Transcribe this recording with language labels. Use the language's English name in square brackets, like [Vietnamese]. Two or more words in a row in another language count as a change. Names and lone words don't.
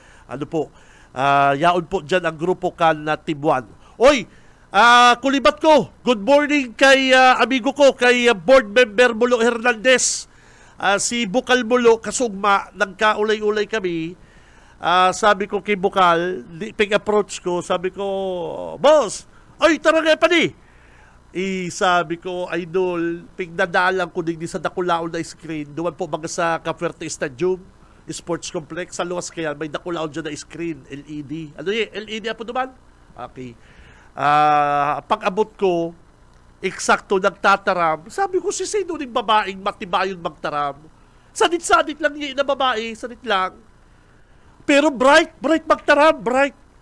[Bikol] Yaon po dyan ang grupo kan na Team 1. Kulibat ko, [English] good morning [Bikol] kay amigo ko, kay board member Mulo Hernandez. Si Bukal Mulo, kasugma, nagkaulay-ulay kami. Sabi ko kay Bukal, approach ko, sabi ko, boss, ay tara nga pa ni. Sabi ko, idol, pigdadalang ko din sa dakulaon na screen. Doon po mga sa Cavite Stadium, Sports Complex, sa luwas kaya may dakulaon dyan na screen, LED. [Filipino] Ano yun? LED po naman? Okay. [Bikol] Pag-abot ko, eksakto nagtataram. Sabi ko, si sino ng babaeng matibayon magtaram? Sanit-sanit lang yun na babae, sanit lang. Pero bright magtaram, bright.